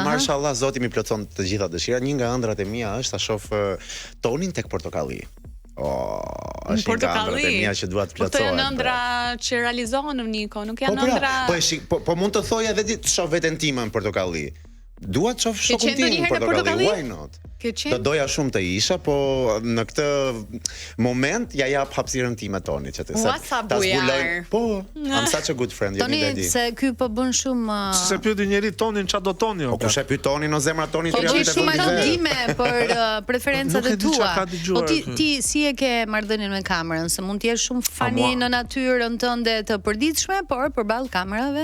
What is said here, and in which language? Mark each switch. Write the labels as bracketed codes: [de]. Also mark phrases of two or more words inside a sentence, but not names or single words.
[sq] mashallah, Zoti mi plotson të gjitha dëshirat. Një nga ëndrat e mia është ta shoh Tonin tek portokalli. Është një nga Portokalli. ëndrat e mia që dua të Po këto plotsohen. janë ëndra që realizohen në Niko, nuk janë Po pra, ëndra. po mund të thoj edhe ti të shoh veten time në portokalli. Dua të shoh shokun qenë tim në ndonjëherë në portokalli, portokalli? [en] why not? [sq] Ke Do qenë? doja shumë të isha, po në këtë moment ja jap hapësirën time Tonit që të Ua, sa bujar. Po, [en] I'm such a good friend, [sq] jeni Toni vedi. se ky po bën shumë Se pyeti njëri Tonin ç'a do Toni o. Po kush e pyet Tonin në zemra Tonit Po tria ti vite shumë fundit. anonime për preferencat Nuk e e di çka tua. ka dëgjuar Po ti ky. ti si e ke marrëdhënien me kamerën? Se mund të jesh shumë fani mua- në natyrën tënde të përditshme, por përballë kamerave